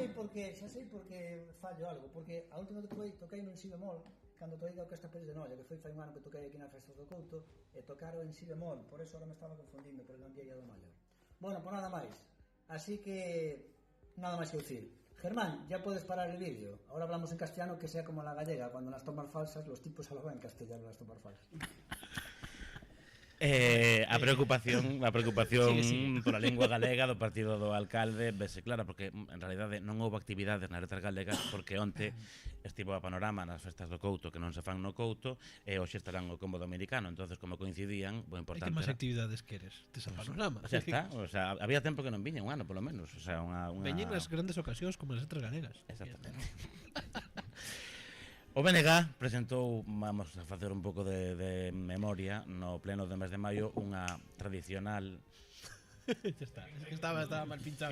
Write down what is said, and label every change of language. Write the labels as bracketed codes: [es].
[gl] Xa sei porque fallo algo, porque a última que toquei no en si bemol, cando toquei da Orquesta Pérez de Noia, que foi fai un ano que toquei aquí na Festas do Couto, e tocaron en si bemol, [es] por eso ahora me estaba [gl] confundindo, pero non día do maior. Bueno, pues nada máis. Así que nada máis que decir. [es] Germán, ya puedes parar el vídeo. Ahora hablamos en castellano, que sea como la gallega, cuando las tomas falsas, los tipos hablan en castellano las tomas falsas. [gl] A preocupación Sí. pola lingua galega do partido do alcalde vese clara, porque en realidade non houve actividades nas letras galegas, porque onte estivo a Panorama nas festas do Couto que non se fan no Couto e hoxe estarán o combo dominicano, entonces como coincidían, o E importante que máis era... actividades queres? Tes a Panorama. Xa está, o sea, había tempo que non viña, un ano polo menos, o sea, unha... Veñen nas grandes ocasións como as letras galegas. Exactamente. O BNG presentou, vamos a facer un pouco de memoria, no pleno do mes de maio, unha tradicional [es] Ya está, es que estaba mal pinchado.